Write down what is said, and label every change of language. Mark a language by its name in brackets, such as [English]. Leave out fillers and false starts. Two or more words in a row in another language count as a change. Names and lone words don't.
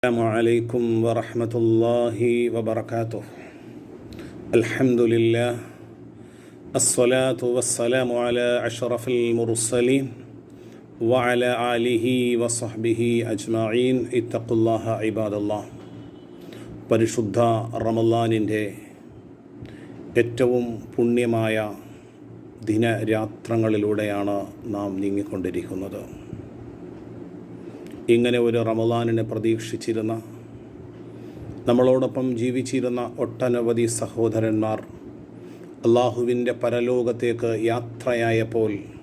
[Arabic] السلام عليكم ورحمة الله وبركاته. الحمد لله، الصلاة والسلام على أشرف المرسلين وعلى آله وصحبه أجمعين. اتقوا الله عباد الله. [Malayalam] പരിശുദ്ധ റമളാനിൻ്റെ ഏറ്റവും പുണ്യമായ ദിനരാത്രങ്ങളിലൂടെയാണ് നാം നീങ്ങിക്കൊണ്ടിരിക്കുന്നത്. ഇങ്ങനെ ഒരു റമളാനിനെ പ്രതീക്ഷിച്ചിരുന്ന, നമ്മളോടൊപ്പം ജീവിച്ചിരുന്ന ഒട്ടനവധി സഹോദരന്മാർ അള്ളാഹുവിൻ്റെ പരലോകത്തേക്ക് യാത്രയായപ്പോൾ